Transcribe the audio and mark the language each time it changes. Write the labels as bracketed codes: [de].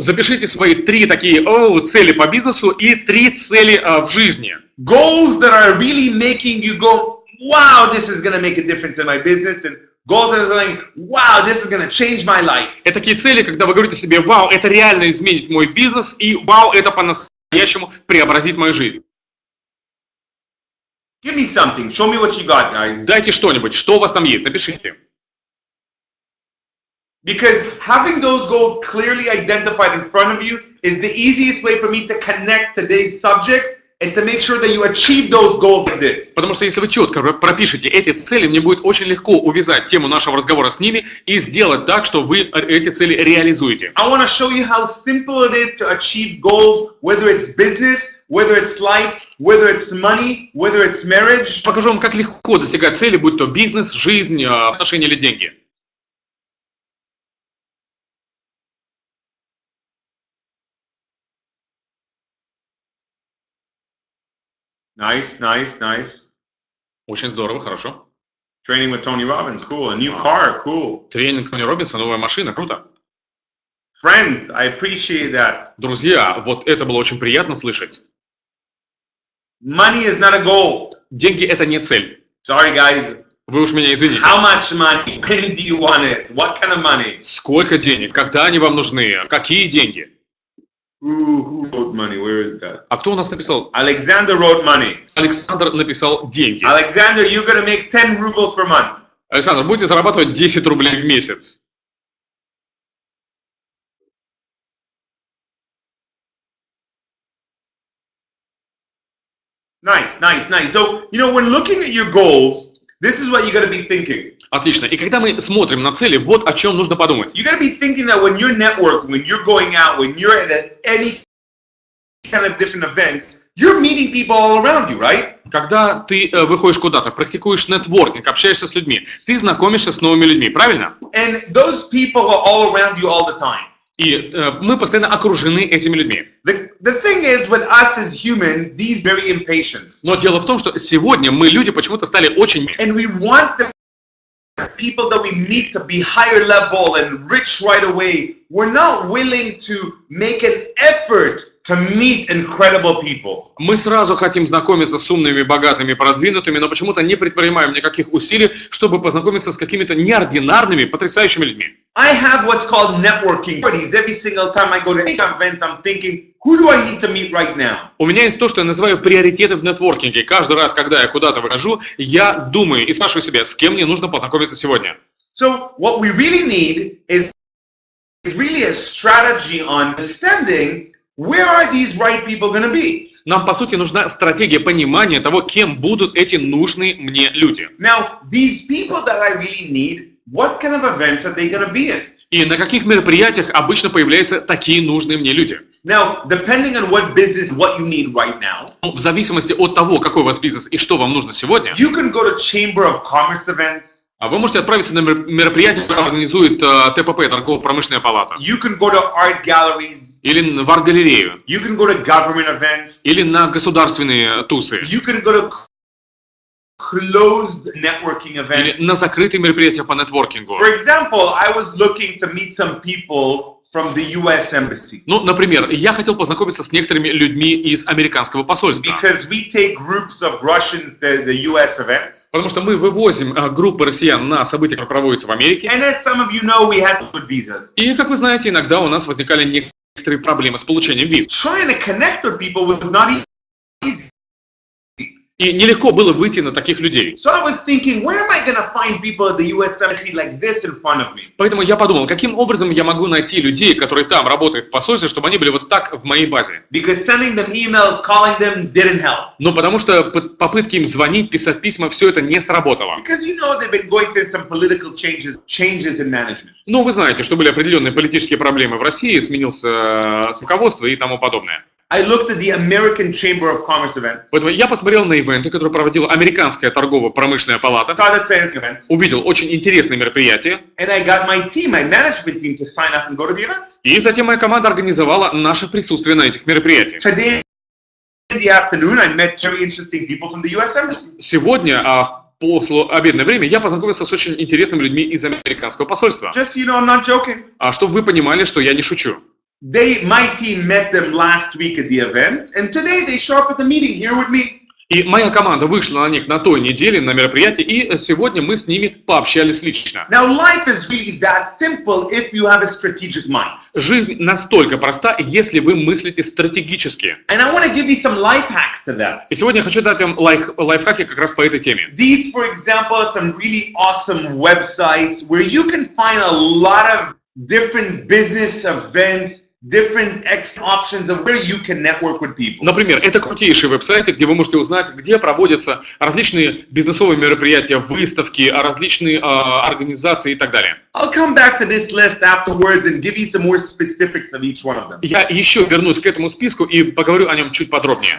[ru] Запишите свои 3 такие цели по бизнесу и 3 цели в жизни. [en] Goals that are really making you go, wow, this is going to make a difference in my business, and goals that are saying, wow, this is going to change my life. [ru] Это такие цели, когда вы говорите себе, вау, это реально изменит мой бизнес, и вау, это по-настоящему преобразит мою жизнь. [en] Give me something. Show me what you got, guys. [ru] Дайте что-нибудь, что у вас там есть, напишите. [en] Because having those goals clearly identified in front of you is the easiest way for me to connect today's subject and to make sure that you achieve those goals like this. [ru] Потому что если вы четко пропишете эти цели, мне будет очень легко увязать тему нашего разговора с ними и сделать так, что вы эти цели реализуете. [en] I want to show you how simple it is to achieve goals, whether it's business, whether it's life, whether it's money, whether it's marriage. [ru] Покажу вам, как легко достигать цели, будь то бизнес, жизнь, отношения или деньги. [en] Nice. [ru] Очень здорово, хорошо. [en] Training with Tony Robbins, cool. A new car, cool. [ru] Тренинг Тони Роббинса, новая машина, круто. [en] Friends, I appreciate that. [ru] Друзья, вот это было очень приятно слышать. [en] Money is not a goal. [ru] Деньги – это не цель. [en] Sorry, guys. [ru] Вы уж меня извините. [en] How much money? When do you want it? What kind of money? [ru] Сколько денег? Когда они вам нужны? Какие деньги? [en] Who wrote money? Where is that? [ru] А кто у нас написал? [en] Alexander wrote money. [ru] Александр написал деньги. [en] Alexander, you're going to make 10 rubles per month. [ru] Александр, будете зарабатывать 10 рублей в месяц. [en] Nice. So, when looking at your goals, this is what you got to be thinking. [ru] Отлично. И когда мы смотрим на цели, вот о чем нужно подумать. [en] You got to be thinking that when you're networking, when you're going out, when you're at any kind of different events, you're meeting people all around you, right? [ru] Когда ты выходишь куда-то, практикуешь нетворкинг, общаешься с людьми, ты знакомишься с новыми людьми, правильно? [en] And those people are all around you all the time. [ru] И мы постоянно окружены этими людьми. [en] The thing is, with us as humans, these very impatient. [ru] Но дело в том, что сегодня мы, люди, почему-то стали очень... [en] And we want them people that we meet to be higher level and rich right away, we're not willing to make an effort to meet incredible people. [ru] Мы сразу хотим знакомиться с умными, богатыми, продвинутыми, но почему-то не предпринимаем никаких усилий, чтобы познакомиться с какими-то неординарными, потрясающими людьми. [en] I have what's called networking parties. Every single time I go to events, I'm thinking, who do I need to meet right now? [ru] У меня есть то, что я называю приоритеты в нетворкинге. Каждый раз, когда я куда-то выхожу, я думаю и спрашиваю себя, с кем мне нужно познакомиться сегодня. [en] So what we really need is really a strategy on understanding where are these right people going to be. [ru] Нам, по сути, нужна стратегия понимания того, кем будут эти нужные мне люди. [en] Now, these people that I really need, what kind of events are they going to be in? [ru] И на каких мероприятиях обычно появляются такие нужные мне люди? [en] Now, depending on what business, what you need right now, [ru] В зависимости от того, какой у вас бизнес и что вам нужно сегодня, [en] you can go to Chamber of Commerce events. [ru] вы можете отправиться на мероприятие, которое организует ТПП, торгово-промышленная палата, [en] You can go to art galleries. [ru] или в арт-галерею, [en] You can go to government events. [ru] или на государственные тусы, [en] You can go to closed networking events. [ru] или на закрытые мероприятия по нетворкингу. [en] For example, I was looking to meet some people from the US Embassy. [ru] Ну, например, я хотел познакомиться с некоторыми людьми из американского посольства. [en] Because we take groups of Russians to the US events. [ru] Потому что мы вывозим группы россиян на события, которые проводятся в Америке. [en] And as some of you know, we had to put visas. [ru] И, как вы знаете, иногда у нас возникали некоторые проблемы с получением виз. [en] Trying to connect with people was not easy. [ru] И нелегко было выйти на таких людей. [en] So I was thinking, where am I going to find people at the US Embassy like this in front of me? [ru] Поэтому я подумал, каким образом я могу найти людей, которые там работают в посольстве, чтобы они были вот так в моей базе. [en] Because sending them emails, calling them didn't help. [ru] Ну, потому что попытки им звонить, писать письма, все это не сработало. [en] Because you know they've been going through some political changes in management. [ru] Ну, вы знаете, что были определенные политические проблемы в России, сменился руководство и тому подобное. [en] I looked at the American Chamber of Commerce events. [ru] Поэтому я посмотрел на ивенты, которые проводила Американская торгово-промышленная палата, [en] Started saying events. [ru] увидел очень интересные мероприятия, [en] And I got my team, my management team, to sign up and go to the event. [ru] и затем моя команда организовала наше присутствие на этих мероприятиях. [en] Today in the afternoon, I met very interesting people from the US Embassy. [ru] Сегодня, после обеденное время, я познакомился с очень интересными людьми из американского посольства. [en] Just so you know, I'm not joking. [ru] Чтобы вы понимали, что я не шучу. [en] My team met them last week at the event, and today they show up at the meeting here with me. [ru] И моя команда вышла на них на той неделе на мероприятие, и сегодня мы с ними пообщались лично. [en] Now, life is really that simple if you have a strategic mind. [ru] Жизнь настолько проста, если вы мыслите стратегически. [en] And I want to give you some life hacks to that. [ru] И сегодня я хочу дать вам лайфхаки как раз по этой теме. [en] These, for example, are some really awesome websites where you can find a lot of different business events, different options of where you can network with people. [ru] Например, это крутейшие веб-сайты, где вы можете узнать, где проводятся различные бизнесовые мероприятия, выставки, различные организации и так далее. [en] I'll come back to this list afterwards and give you some more specifics of each one of them. [ru] Я еще вернусь к этому списку и поговорю о нем чуть подробнее.